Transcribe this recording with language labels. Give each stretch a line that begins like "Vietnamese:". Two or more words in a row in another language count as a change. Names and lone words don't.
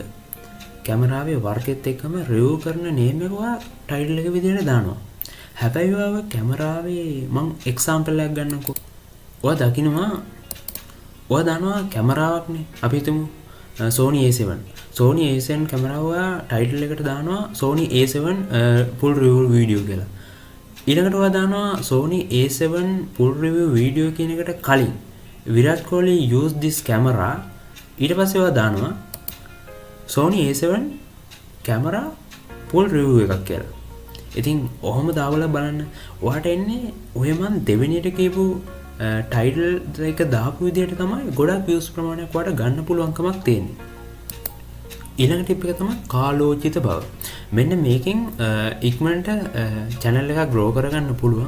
Sinhala: කැමරාවේ වර්කෙත් එක්කම review කරන name එක ඔයා title එක විදිහට දානවා. හැබැයි ඔයා කැමරාවේ මම example එකක් ගන්නකො. ඔයා දකින්නවා ඔයා දානවා කැමරාවක්නේ. අපි හිතමු Sony A7. Sony A7 කැමරාව ඔයා title එකට දානවා Sony A7
English: full review video
Sinhala: කියලා. ඊළඟට ඔයා දානවා Sony A7
English: full review video
Sinhala: කියන එකට කලින් විරාට් කොහ්ලි
English: use this camera.
Sinhala: ඊට පස්සේ ඔයා දානවා Sony A7
English: camera full review
Sinhala: එකක් කියලා. ඉතින් ඔහොම දාවලා බලන්න ඔයාට එන්නේ ඔය මන් දෙවෙනියට කියපු title එක දාපු විදිහට තමයි ගොඩක් views ප්‍රමාණයක් ඔයාට ගන්න පුළුවන්කමක් තියෙන්නේ. ඊළඟ ටිප් එක තමයි කාලෝචිත බව. මෙන්න මේකෙන් ඉක්මනට channel එකක් grow කරගන්න පුළුවන්.